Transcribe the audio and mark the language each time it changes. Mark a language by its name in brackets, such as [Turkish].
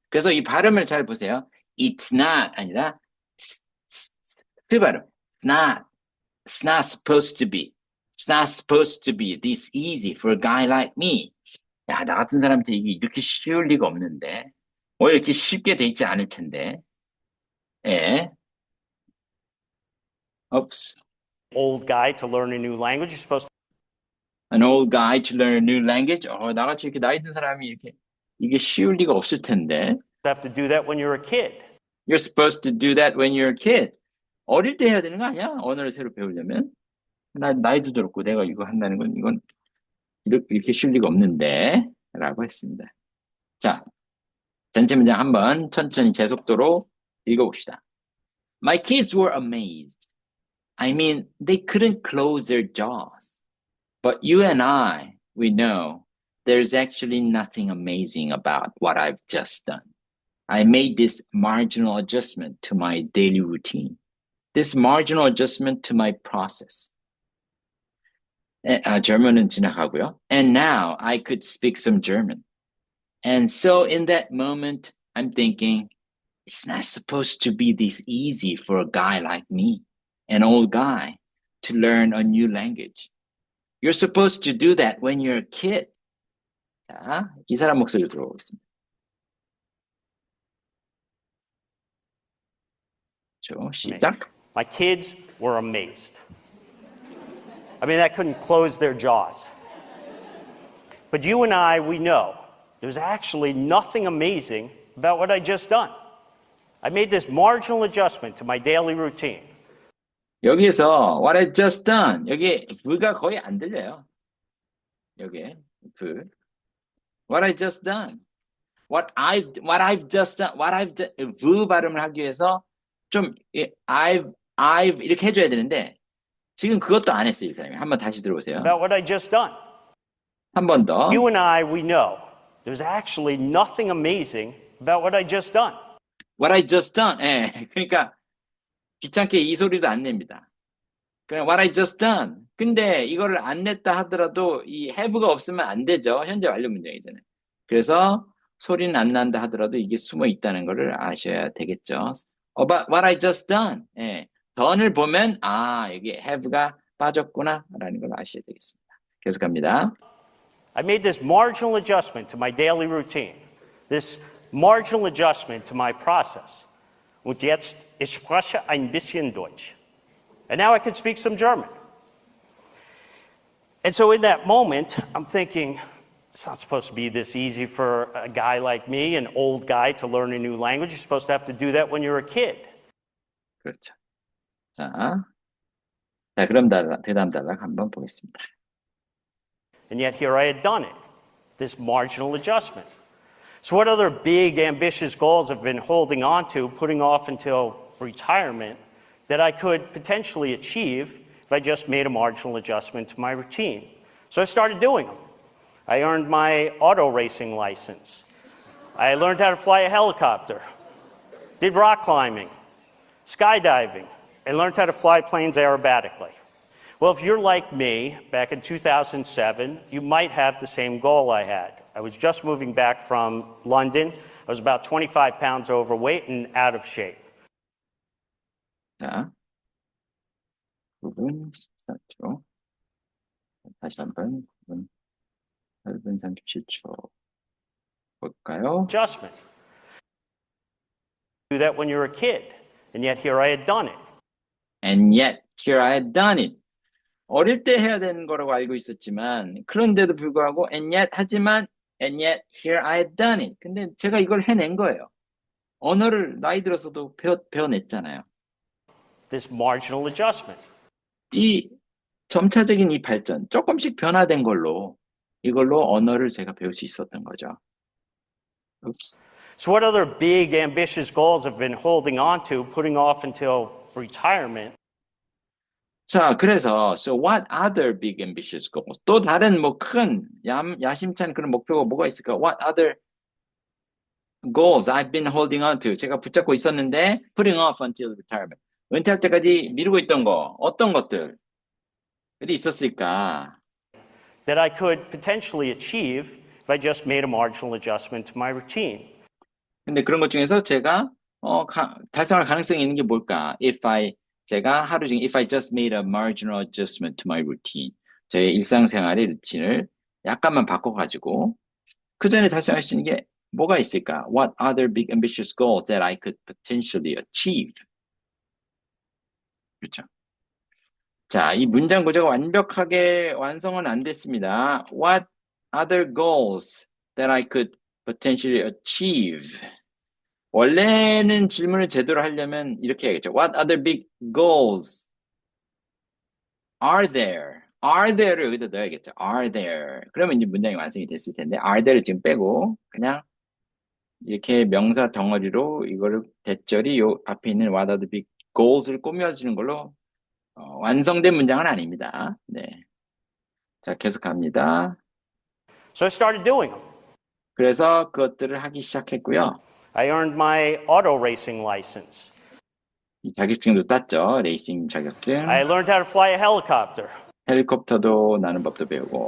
[Korean] 그래서 이 발음을 잘 보세요. [English] It's not [Korean] 아니라 그 발음. [English] It's not supposed to be. It's not supposed to be this easy for a guy like me. [Korean] 야, 나 같은 사람한테 이게 이렇게 쉬울 리가 없는데. 이렇게 쉽게 돼 있지 않을 텐데. 예. [English] Oops. old guy to learn a new language. You're supposed an old guy to learn a new language? [Korean] 나같이 이렇게 나이 든 사람이 이렇게, 이게 쉬울 리가 없을 텐데. [English] You have to do that when you're a kid. You're supposed to do that when you're a kid. [Korean] 어릴 때 해야 되는 거 아니야? 언어를 새로 배우려면? 나이도 들었고 내가 이거 한다는 건 이건 이렇게 쉬울 리가 없는데. 라고 했습니다. 자, 전체 문장 한번 천천히 제 속도로 읽어봅시다. [English] My kids were amazed. I mean, they couldn't close their jaws. But you and I, we know there's actually nothing amazing about what I've just done. I made this marginal adjustment to my daily routine. This marginal adjustment to my process. [Korean] German은 지나가고요. [English] And now I could speak some German. And so in that moment, I'm thinking, it's not supposed to be this easy for a guy like me, an old guy, to learn a new language. You're supposed to do that when you're a kid. [Korean] 자, 이 사람 목소리로 들어보겠습니다. 시작. [English] My kids were amazed. I mean, that couldn't close their jaws. But you and I, we know there's actually nothing amazing about what I just done. I made this marginal adjustment to my daily routine. [Korean] 여기에서 [English] what I just done, [Korean] 여기 V가 거의 안 들려요. 여기에 [English] V. What I just done. What I've just done. [Korean] V 발음을 하기 위해서 좀 I've 이렇게 해줘야 되는데 지금 그것도 안 했어요, 이 사람이. 한번 다시 들어보세요. [English] About what I just done. [Korean] 한 번 더. [English] You and I, we know there's actually nothing amazing about what I just done. What I just done. [Korean] 예, 그러니까 귀찮게 이 소리도 안 냅니다. 그냥 [English] what I just done. [Korean] 근데 이거를 안 냈다 하더라도 이 have가 없으면 안 되죠. 현재 완료 문장이잖아요. 그래서 소리는 안 난다 하더라도 이게 숨어 있다는 거를 아셔야 되겠죠. [English] About what I just done. [Korean] 예, done을 보면 여기 have가 빠졌구나라는 걸 아셔야 되겠습니다. 계속합니다. [English] I made this marginal adjustment to my daily routine. This marginal adjustment to my process. [German] Und jetzt, ich spreche ein bisschen Deutsch. [English] And now I can speak some German. And so in that moment, I'm thinking, it's not supposed to be this easy for a guy like me, an old guy, to learn a new language. You're supposed to have to do that when you're a kid. [Korean] 그렇죠. 자, 그럼 대담 단락 한번 보겠습니다. [English] And yet here I had done it, this marginal adjustment. So what other big, ambitious goals I've been holding on to, putting off until retirement, that I could potentially achieve if I just made a marginal adjustment to my routine? So I started doing them. I earned my auto racing license. I learned how to fly a helicopter, did rock climbing, skydiving, and learned how to fly planes aerobatically. Well, if you're like me, back in 2007, you might have the same goal I had. I was just moving back from London. I was about 25 pounds overweight and out of shape. [Korean] 자, 9분 14초. 다시 한번 9분 8분 37초 볼까요? [English] Adjustment. Do that when you're a kid, and yet here I had done it. And yet here I had done it. [Korean] 어릴 때 해야 되는 거라고 알고 있었지만 그런데도 불구하고 [English] and yet [Korean] 하지만 [English] and yet here I had done it. [Korean] 근데 제가 이걸 해낸 거예요. 언어를 나이 들어서도 배워냈잖아요. [English] This marginal adjustment. [Korean] 이 점차적인 이 발전, 조금씩 변화된 걸로 이걸로 언어를 제가 배울 수 있었던 거죠. [English] Oops. So what other big, ambitious goals I've been holding on to, putting off until retirement? [Korean] 자, 그래서 [English] so what other big ambitious goals? [Korean] 또 다른 뭐 큰 야심찬 그런 목표가 뭐가 있을까? [English] What other goals I've been holding on to? [Korean] 제가 붙잡고 있었는데 [English] putting off until retirement. [Korean] 은퇴할 때까지 미루고 있던 거, 어떤 것들이 있었을까? [English] That I could potentially achieve if I just made a marginal adjustment to my routine. [Korean] 근데 그런 것 중에서 제가 달성할 가능성이 있는 게 뭘까? 제가 하루 중에 [English] if I just made a marginal adjustment to my routine. [Korean] 제 일상생활의 루틴을 약간만 바꿔가지고 그 전에 달성할 수 있는 게 뭐가 있을까? [English] What other big ambitious goals that I could potentially achieve? [Korean] 그렇죠. 자, 이 문장 구조가 완벽하게 완성은 안 됐습니다. [English] What other goals that I could potentially achieve? [Korean] 원래는 질문을 제대로 하려면 이렇게 해야겠죠. [English] What other big goals are there? [Korean] Are there를 여기다 넣어야겠죠. [English] Are there? [Korean] 그러면 이제 문장이 완성이 됐을 텐데, are there를 지금 빼고, 그냥 이렇게 명사 덩어리로 이거를 대절이 요 앞에 있는 [English] what are the big goals [Korean] 를 꾸며주는 걸로 완성된 문장은 아닙니다. 네. 자, 계속 갑니다. [English] So I started doing them. [Korean] 그래서 그것들을 하기 시작했고요. [English] I earned my auto racing license. [Korean] 이 자격증도 땄죠. 레이싱 자격증. [English] I learned how to fly a helicopter. [Korean] 헬리콥터도 나는 법도 배우고,